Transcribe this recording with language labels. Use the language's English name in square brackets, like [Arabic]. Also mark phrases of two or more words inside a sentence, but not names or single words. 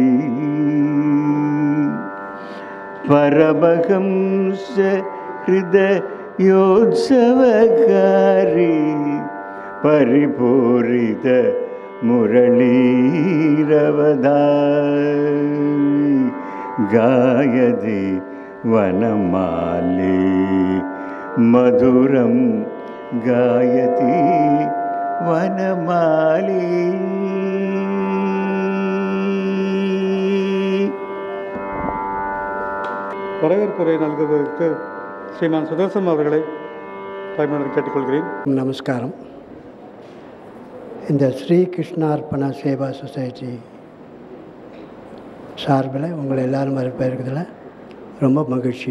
[Sanskrit] परमहंस हृदयोत्सवकारी परिपूरित मुरलीरवधारी गायति वनमाली मधुरं गायति वनमाली. [Tamil] வரவேற்புரை நல்குவதற்கு ஸ்ரீமான் சுதர்சன் அவர்களை தாய்மலர் கேட்டுக்கொள்கிறேன். நமஸ்காரம். இந்த ஸ்ரீ கிருஷ்ணார்ப்பண சேவா சொசைட்டி சார்பில் உங்களை எல்லோரும் வரப்பேற்கிறதுல ரொம்ப மகிழ்ச்சி.